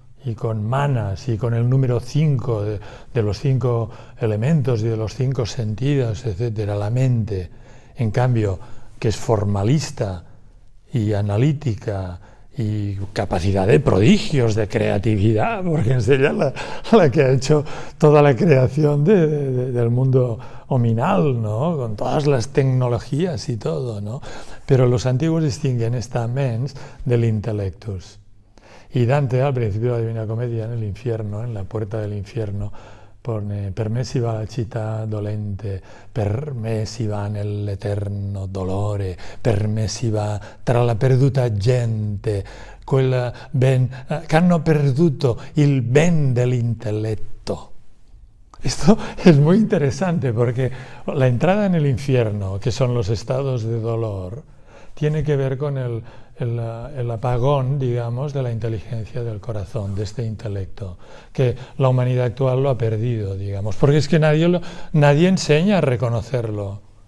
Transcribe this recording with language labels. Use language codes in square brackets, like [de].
[es] y con manas y con el número 5 de los 5 elementos y de los 5 sentidos, etcétera, la mente, en cambio, que es formalista y analítica y capacidad de prodigios, de creatividad, porque es ella la que ha hecho toda la creación del mundo hominal, ¿no? Con todas las tecnologías y todo, ¿no? Pero los antiguos distinguen esta mens del intellectus. Y Dante, al principio de la Divina Comedia, en el infierno, en la puerta del infierno, pone [it] per me si va la città dolente, per me si va nell'eterno dolore, per me si va tra la perduta gente, quella ben, che hanno perduto il ben dell'intelletto. [es] Esto es muy interesante porque la entrada en el infierno, que son los estados de dolor, tiene que ver con el apagón, digamos, de la inteligencia del corazón, de este intelecto, que la humanidad actual lo ha perdido, digamos, porque es que nadie enseña a reconocerlo.